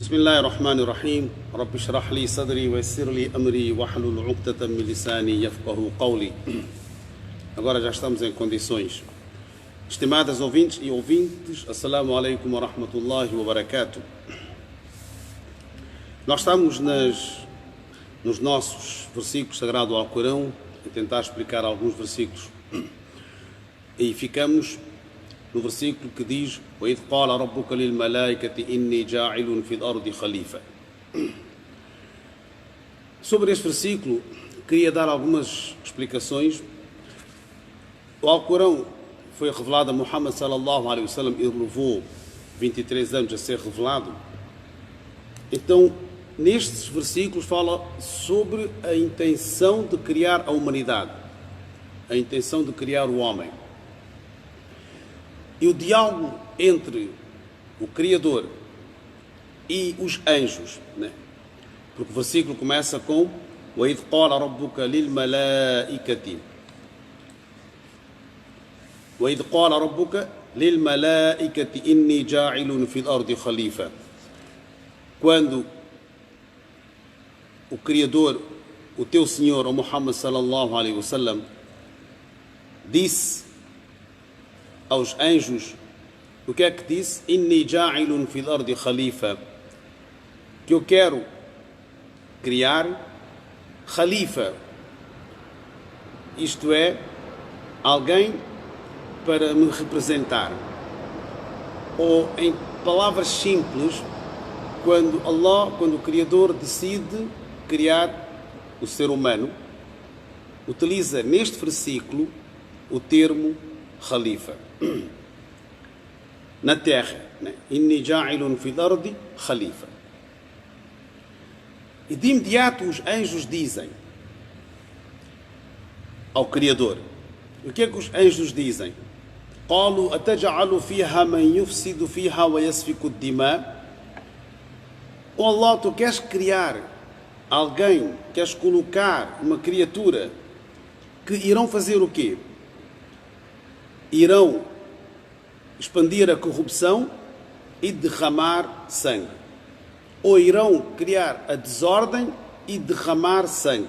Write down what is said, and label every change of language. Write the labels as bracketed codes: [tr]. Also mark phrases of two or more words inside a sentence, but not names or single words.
[ar] بسم الله الرحمن الرحيم رب اشرح لي صدري ويسر لي أمري واحلل عقدة من لساني يفقهوا قولي. [pt] Agora já estamos em condições. Estimadas ouvintes e ouvintes, [ar] السلام عليكم ورحمة الله وبركاته. [pt] Nós estamos nos nossos versículos sagrados ao Corão, a tentar explicar alguns versículos. E ficamos no versículo que diz: [ar] وَإِذْ قَالَ رَبُّكَ لِلْمَلَائِكَةِ إِنِّي جَاعِلٌ فِي الْأَرْضِ خَلِيفَةً. [pt] Sobre este versículo, queria dar algumas explicações. O Alcorão foi revelado a Muhammad [ar] صلى الله عليه وسلم [pt] e levou 23 anos a ser revelado. Então, nestes versículos fala sobre a intenção de criar a humanidade, a intenção de criar o homem. E o diálogo entre o Criador e os anjos, né? Porque o versículo começa com [ar] وَإِذْ قَالَ رَبُّكَ لِلْمَلَائِكَةِ وَإِذْ قَالَ رَبُّكَ لِلْمَلَائِكَةِ إِنِّي جَاعِلٌ فِي الْأَرْضِ خَلِيفَةً. [pt] Quando o Criador, o teu Senhor, o Muhammad [ar] صلى الله عليه وسلم, [pt] disse aos anjos, o que é que disse? [ar] إني جاعل في الأرض خليفة, [pt] que eu quero criar khalifa, isto é, alguém para me representar. Ou em palavras simples, quando o Criador decide criar o ser humano, utiliza neste versículo o termo khalifa na terra, né? [ar] إني جاعل في الأرض خليفة. [pt] E de imediato os anjos dizem ao Criador, o que é que os anjos dizem? [ar] قالوا أتجعل فيها من يفسد فيها ويسفك الدماء. [pt] Oh Allah, tu queres criar alguém, queres colocar uma criatura que irão fazer o quê? Irão expandir a corrupção e derramar sangue. Ou irão criar a desordem e derramar sangue.